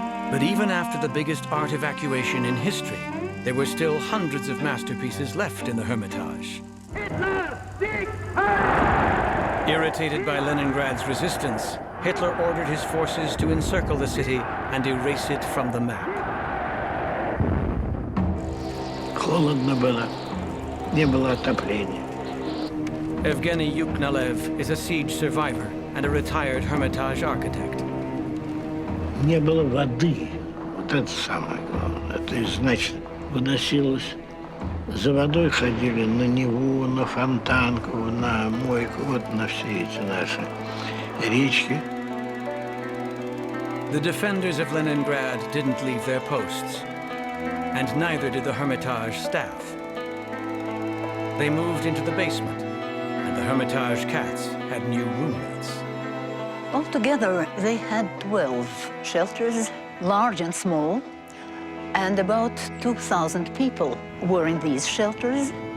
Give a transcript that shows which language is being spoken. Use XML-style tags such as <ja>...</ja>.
<en>But even after the biggest art evacuation in history, there were still hundreds of masterpieces left in the Hermitage. Irritated by Leningrad's resistance, Hitler ordered his forces to encircle the city and erase it from the map.</en> <ru>Холодно было, не было отопления.</ru> <en>Evgeny Yuknalev is a siege survivor and a retired Hermitage architect.</en> <ru>Не было воды. Вот это самое главное. Это значит, выносилось. За водой ходили на Неву, на Фонтанку, на Мойку, вот на все эти наши речки.</ru> <en>The defenders of Leningrad didn't leave their posts, and neither did the Hermitage staff. They moved into the basement, and the Hermitage cats had new roommates. Altogether, they had 12 shelters, large and small, and about 2,000 people were in these shelters.</en>